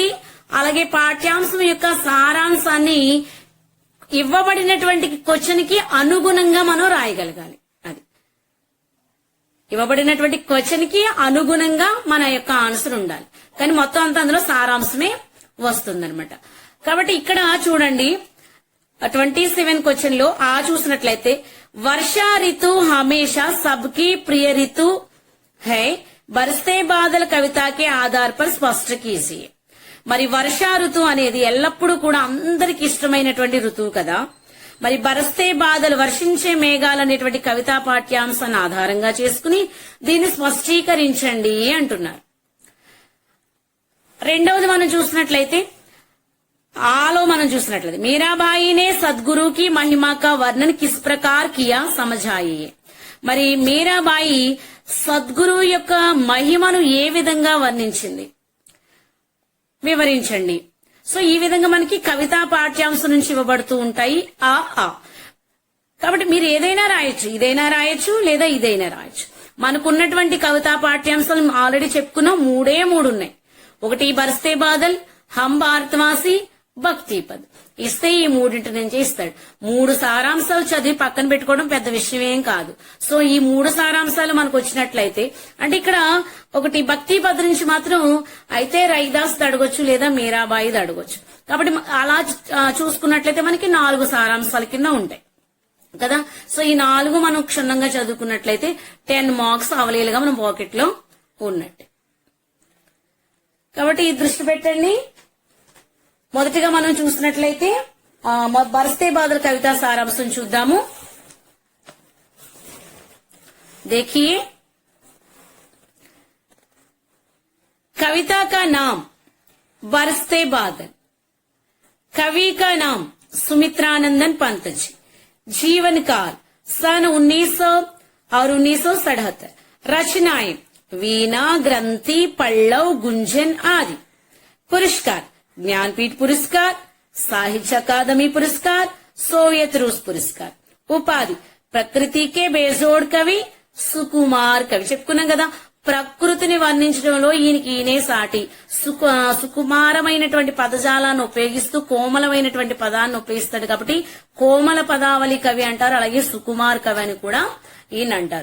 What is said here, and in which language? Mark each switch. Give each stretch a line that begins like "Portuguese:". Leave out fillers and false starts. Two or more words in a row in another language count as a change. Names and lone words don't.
Telugu: అలాగే పాఠ్యాంశం యొక్క సారాంశాన్ని ఇవ్వబడినటువంటి క్వశ్చన్ కి అనుగుణంగా మనం రాయగలగాలి. అది ఇవ్వబడినటువంటి క్వశ్చన్ కి అనుగుణంగా మన యొక్క ఆన్సర్ ఉండాలి, కానీ మొత్తం అంతా అందులో సారాంశమే వస్తుందన్నమాట. కాబట్టి ఇక్కడ చూడండి 27 క్వశ్చన్ లో చూసినట్లయితే వర్షా
Hindi: ऋतु हमेशा सबकी प्रिय ऋतु है. बरसते बादल कविता के आधार पर स्पष्ट कीजिए.
Telugu: మరి వర్షా ఋతువు అనేది ఎల్లప్పుడూ కూడా అందరికి ఇష్టమైనటువంటి ఋతువు కదా. మరి బరస్తే బాధలు వర్షించే మేఘాలు అనేటువంటి కవితా పాఠ్యాంశాన్ని ఆధారంగా చేసుకుని దీన్ని స్పష్టీకరించండి అంటున్నారు. రెండవది మనం చూసినట్లయితే
Hindi: मीराबाईने सद्गुरुकी महिमा का वर्णन किस प्रकार किया సమझाइए.
Telugu: మరి మీరాబాయి సద్గురు యొక్క మహిమను ఏ విధంగా వర్ణించింది వివరించండి. సో ఈ విధంగా మనకి కవితా పాఠ్యాంశం నుంచి ఇవ్వబడుతూ ఉంటాయి. కాబట్టి మీరు ఏదైనా రాయొచ్చు, ఇదైనా రాయొచ్చు లేదా ఇదైనా రాయొచ్చు. మనకున్నటువంటి కవితా పాఠ్యాంశాలు ఆల్రెడీ చెప్పుకున్నాం, 3 ఉన్నాయి. ఒకటి బరస్తే బాదల్, హమ్ భారతవాసి, భక్తి పద్. ఇస్తే ఈ 3 నుంచి ఇస్తాడు. 3 సారాంశాలు చదివి పక్కన పెట్టుకోవడం పెద్ద విషయం ఏం కాదు. సో ఈ 3 సారాంశాలు మనకు వచ్చినట్లయితే అంటే ఇక్కడ ఒకటి భక్తి పద్ నుంచి మాత్రం అయితే రైదాస్ అడగొచ్చు లేదా మీరాబాయి అడగొచ్చు. కాబట్టి అలా చూసుకున్నట్లయితే మనకి 4 సారాంశాల కింద ఉంటాయి కదా. సో ఈ 4 మనం క్షుణ్ణంగా చదువుకున్నట్లయితే 10 మార్క్స్ అవలీలుగా మనం పాకెట్ లో ఉన్నట్టు. కాబట్టి ఈ దృష్టి పెట్టండి. మొదటిగా మనం చూసినట్లయితే బరస్తే బాదల్ కవితా సారాంశం చూద్దాము.
Hindi: देखिए कविता का नाम बरसते बादल, कवि का नाम सुमित्रानंदन पंत जी, जीवन काल सन 1900 और 1977, रचनाएं वीणा, ग्रंथि, पल्लव, गुंजन आदि. पुरस्कार ज्ञानपीठ पुरस्कार, साहित्य अकादमी पुरस्कार, सोवियत रूस पुरस्कार. उपाधि प्रकृति के बेजोड़ कवि, सुकुमार कवि.
Telugu: చెప్పుకున్నాం కదా, ప్రకృతిని వర్ణించడంలో ఈయనే సాటి. సుకుమారమైనటువంటి పదజాలాన్ని ఉపయోగిస్తూ కోమలమైనటువంటి పదాన్ని ఉపయోగిస్తాడు కాబట్టి కోమల పదావళి కవి అంటారు. అలాగే సుకుమార్ కవి అని కూడా ఈయన అంటారు.